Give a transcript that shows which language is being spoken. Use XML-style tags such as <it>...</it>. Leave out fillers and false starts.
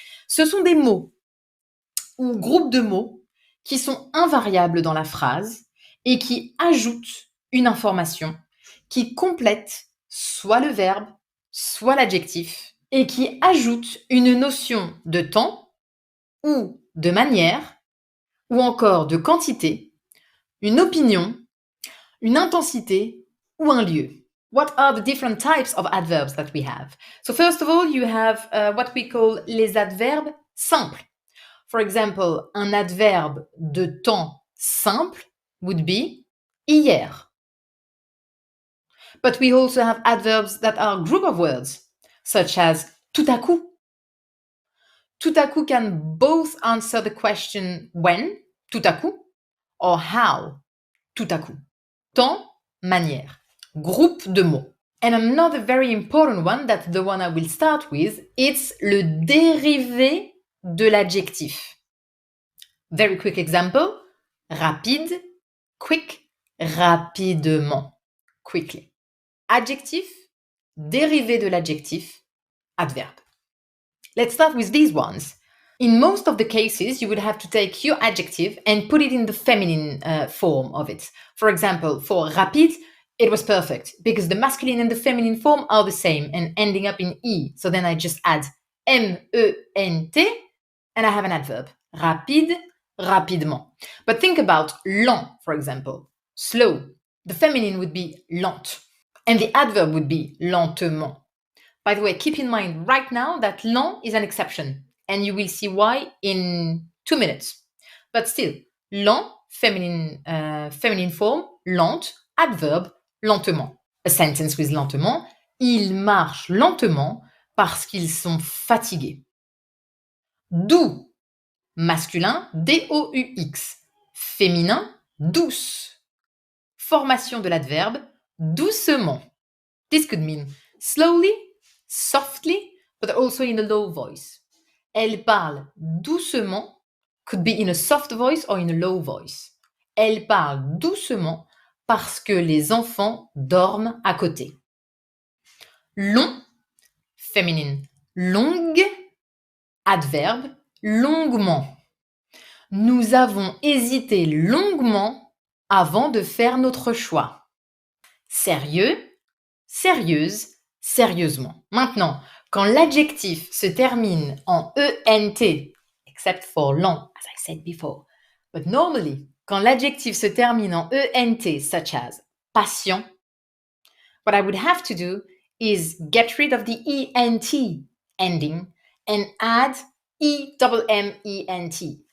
<fr>Ce sont des mots ou groupes de mots qui sont invariables dans la phrase et qui ajoutent une information qui complète soit le verbe, soit l'adjectif et qui ajoute une notion de temps ou de manière ou encore de quantité, une opinion, une intensité ou un lieu.</fr> <en>What are the different types of adverbs that we have? So first of all, you have what we call</en> <fr>les adverbes simples.</fr> <en>For example,</en> <fr>un adverbe de temps simple</fr> <en>would be hier. But we also have adverbs that are group of words, such as tout à coup. Tout à coup can both answer the question when, tout à coup, or how, tout à coup.</en> <fr>Temps, manière. Groupe de mots.</fr> <en>And another very important one, that's the one I will start with, it's</en> <fr>le dérivé de l'adjectif.</fr> <en>Very quick example, rapide, quick, rapidement, quickly.</en> <fr>Adjectif, dérivé de l'adjectif, adverbe.</fr> <en>Let's start with these ones. In most of the cases, you would have to take your adjective and put it in the feminine form of it. For example, for rapide, it was perfect because the masculine and the feminine form are the same and ending up in E. So then I just add M-E-N-T and I have an adverb. Rapide, rapidement. But think about lent, for example. Slow. The feminine would be lente. And the adverb would be lentement. By the way, keep in mind right now that lent is an exception. And you will see why in 2 minutes. But still, lent, feminine form, lente, adverb, lentement. A sentence with lentement.</en> <fr>Ils marchent lentement parce qu'ils sont fatigués. Doux, masculin, D-O-U-X. Féminin, douce. Formation de l'adverbe, doucement.</fr> <en>This could mean slowly, softly, but also in a low voice.</en> <fr>Elle parle doucement,</fr> <en>could be in a soft voice or in a low voice.</en> <fr>Elle parle doucement parce que les enfants dorment à côté. Long, féminine, longue, adverbe, longuement. Nous avons hésité longuement avant de faire notre choix. Sérieux, sérieuse, sérieusement. Maintenant, quand l'adjectif se termine en ENT,</fr> <en>except for long, as I said before, but normally,</en> <fr>quand l'adjectif se termine en ENT,</fr> <en>such as patient, what I would have to do is get rid of the ENT ending and add EMMENT.</en>